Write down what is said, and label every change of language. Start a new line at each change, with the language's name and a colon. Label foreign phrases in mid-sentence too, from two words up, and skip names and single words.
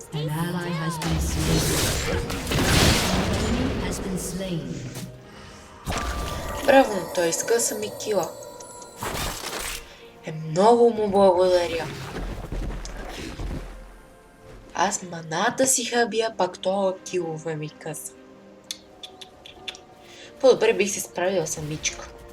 English: ally has been slain. An enemy has been slain.
Bulgarian: Правилно, той изкъса ми кила. Много му благодаря. Аз маната си хабия, пак това килове ми къса. По-добре бих се справила самичка.